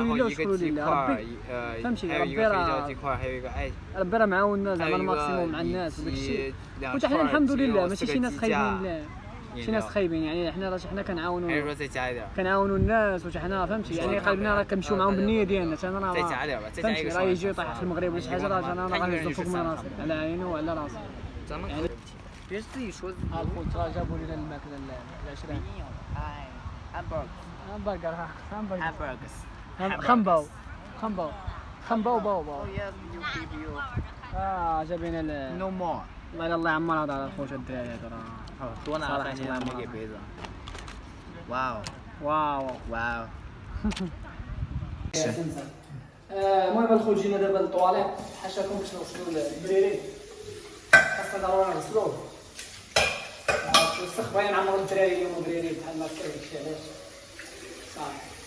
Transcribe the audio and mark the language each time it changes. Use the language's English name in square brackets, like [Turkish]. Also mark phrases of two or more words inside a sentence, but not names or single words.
[Arabic] لله وشكرا لله ربي فهمتي ربي راه معاوننا زعما الماكسيموم مع الناس وداكشي وحتى حنا الحمد لله ماشي شي ناس خايبين لا شي ناس خايبين يعني حنا كنعاونوا الناس وحتى حنا فهمتي يعني قلبنا راه كنمشيو معاهم بالنيه ديالنا حتى انا فهمتي راه يجي يطيح في المغرب ولا شي حاجه راه انا غنهزو فوق من راسي على عيني وعلى راسي يعني [Chinese] 别自己说。 [Arabic] الخوت راه جابوا لنا الماكله العشرين همبرجر خمباو باو جابينا [English] No more. [Arabic] الله يعمر هذا الخوت الدراري هذا راه [Chinese] 多拿3千没给杯子。واو. [Arabic] واو المهم الخوت جينا دابا للطواليت حاشاكم باش نغسلوا البريري خاصنا ضروري نغسلوه الوسخ باين عمر الدراري اليوم بريري بحال ما كاين داكشي علاش صافي